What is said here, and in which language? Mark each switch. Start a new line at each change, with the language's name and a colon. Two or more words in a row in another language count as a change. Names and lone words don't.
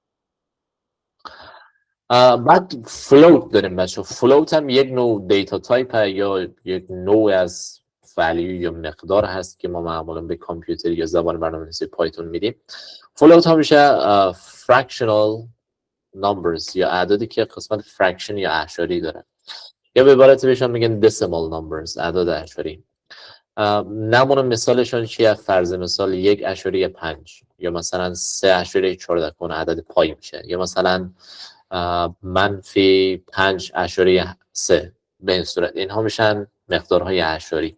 Persian: بعد فلوت داریم بچه. فلوت هم یک نوع دیتا تایپ یا یک نوع از ولیو یا مقدار هست که ما معمولا به کامپیوتر یا زبان برنامه‌نویسی پایتون میدیم. فلوت هم میشه
English: fractional numbers
Persian: یا اعدادی که قسمت fraction یا اعشاری داره یا به عبارت بهشون میگن
English: decimal numbers،
Persian: اعداد اعشاری. نمونه مثالشون چیه؟ فرض مثال 1.5 یا مثلا 3.14 کنه عدد پای میشه یا مثلا منفی 5.3. به این صورت اینها میشن مقدارهای اعشاری.